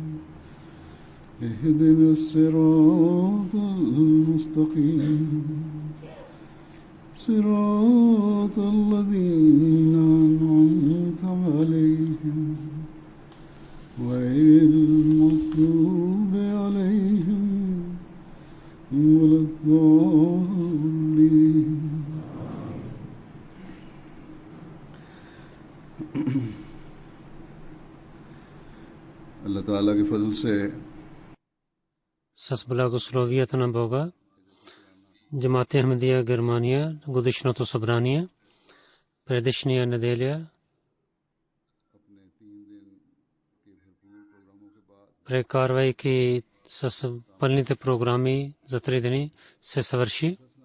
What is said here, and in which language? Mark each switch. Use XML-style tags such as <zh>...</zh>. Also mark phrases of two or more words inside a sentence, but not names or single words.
<ar>اهدنا الصراط المستقيم صراط الذين أنعمت عليهم غير المغضوب عليهم ولا الضالين.</ar> <ur>اللہ تعالیٰ کے فضل سے</ur> <bg>с благословията на Бога, Джамат Ахмадия Германия, годишното събрание, предишния неделя, прекарвайки с пълните програми за 3 дни, се свърши.</bg>